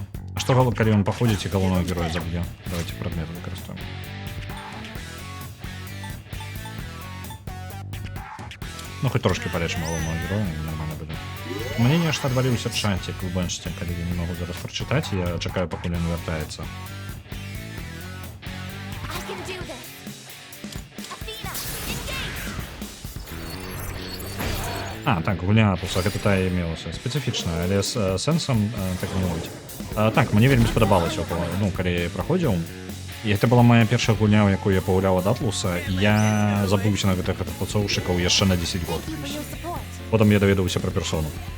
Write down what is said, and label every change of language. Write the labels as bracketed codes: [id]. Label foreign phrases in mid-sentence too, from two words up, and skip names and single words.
[be] А што калі ён паходзіць і галоўнага героя заб'е? Давайте прадметы выкарыстуем. Ну, хоть трошки полечим галоўнага героя, і нормально будзе. Мне нешта адваліўся чатик у бэншце, калі я не могу зараз прачытаць, я чакаю, пакуль ён вяртаецца. [en] I can do this. Athena, engage. [be] Так, гульня Атлуса, гэта тая мелася спецыфічная, але з сэнсам, так бы мовіць. Так, мне вельмі спадабалася, ну, калі я праходзіў. І гэта была моя першая гульня, у якую я пагуляў ад Атлуса, і я забыўся на гэтых працоўшчыкаў яшчэ на 10 год. [en] Thank you for your support. [be] Потым я даведаўся пра персону.